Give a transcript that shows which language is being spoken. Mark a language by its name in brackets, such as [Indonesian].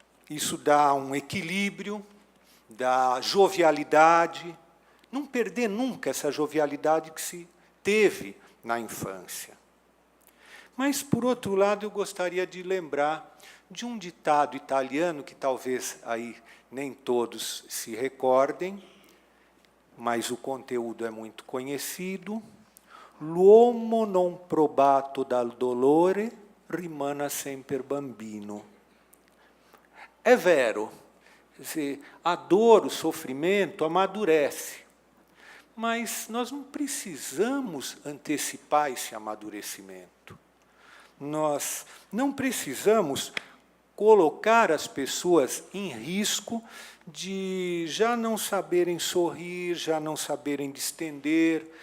[Portuguese] Isso dá um equilíbrio, dá jovialidade, não perder nunca essa jovialidade que se teve na infância. Mas, por outro lado, eu gostaria de lembrar de um ditado italiano que talvez aí nem todos se recordem, mas o conteúdo é muito conhecido. [Italian] L'uomo non probato dal dolore rimane sempre bambino. [Portuguese] É [Italian] vero, [Portuguese] quer dizer, a dor, o sofrimento amadurece, mas nós não precisamos antecipar esse amadurecimento. Nós não precisamos colocar as pessoas em risco de já não saberem sorrir, já não saberem distender.